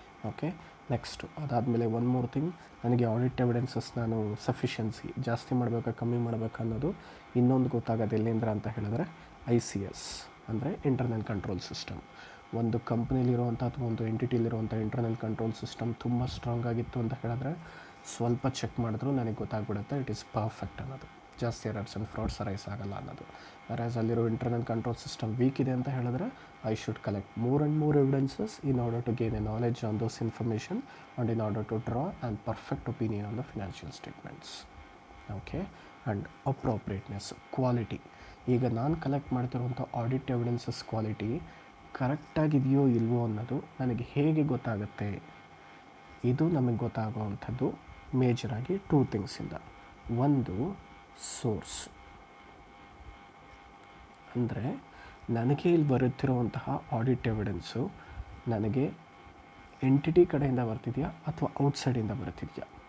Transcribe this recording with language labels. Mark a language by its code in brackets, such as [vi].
[kn] Okay, next ಅದಾದಮೇಲೆ one more thing, ನನಗೆ audit evidences ನಾನು ಸಫಿಷಿಯನ್ಸಿ ಜಾಸ್ತಿ ಮಾಡಬೇಕಾ ಕಮ್ಮಿ ಮಾಡಬೇಕಾ ಅನ್ನೋದು ಇನ್ನೊಂದು ಗೊತ್ತಾಗೋದು ಎಲ್ಲಿಂದ ಅಂತ ಹೇಳಿದ್ರೆ ICS ಅಂದರೆ ಇಂಟರ್ನಲ್ ಕಂಟ್ರೋಲ್ ಸಿಸ್ಟಮ್. ಒಂದು ಕಂಪ್ನಿಲಿರುವಂಥ ಅಥವಾ ಒಂದು ಎಂಟಿಟಿಲಿರುವಂಥ ಇಂಟರ್ನಲ್ ಕಂಟ್ರೋಲ್ ಸಿಸ್ಟಮ್ ತುಂಬ ಸ್ಟ್ರಾಂಗ್ ಆಗಿತ್ತು ಅಂತ ಹೇಳಿದ್ರೆ ಸ್ವಲ್ಪ ಚೆಕ್ ಮಾಡಿದ್ರೂ ನನಗೆ ಗೊತ್ತಾಗ್ಬಿಡುತ್ತೆ [en] it is perfect [kn] ಅನ್ನೋದು, ಜಾಸ್ತಿ ಎರರ್ಸ್ ಆ್ಯಂಡ್ ಫ್ರಾಡ್ಸ್ ರೈಸ್ ಆಗಲ್ಲ ಅನ್ನೋದು. ವೆರಾಸ್ ಅಲ್ಲಿರೋ ಇಂಟರ್ನಲ್ ಕಂಟ್ರೋಲ್ ಸಿಸ್ಟಮ್ ವೀಕ್ ಇದೆ ಅಂತ ಹೇಳಿದ್ರೆ [en] I should collect more and more evidences in order to gain a knowledge on those information and in order to draw a perfect opinion on the financial statements. Okay, and appropriateness, quality. [kn] ಈಗ ನಾನು collect ಮಾಡ್ತಿರುವಂಥ audit evidences quality ಕರೆಕ್ಟಾಗಿದೆಯೋ ಇಲ್ವೋ ಅನ್ನೋದು ನನಗೆ ಹೇಗೆ ಗೊತ್ತಾಗುತ್ತೆ? ಇದು ನಮಗೆ ಗೊತ್ತಾಗುವಂಥದ್ದು ಮೇಜರಾಗಿ 2 ಥಿಂಗ್ಸಿಂದ. ಒಂದು ಸೋರ್ಸ್, ಅಂದರೆ ನನಗೆ ಇಲ್ಲಿ ಬರುತ್ತಿರುವಂತಹ ಆಡಿಟ್ ಎವಿಡೆನ್ಸು ನನಗೆ ಎಂಟಿಟಿ ಕಡೆಯಿಂದ ಬರ್ತಿದೆಯಾ ಅಥವಾ ಔಟ್ಸೈಡಿಂದ ಬರ್ತಿದೆಯಾ.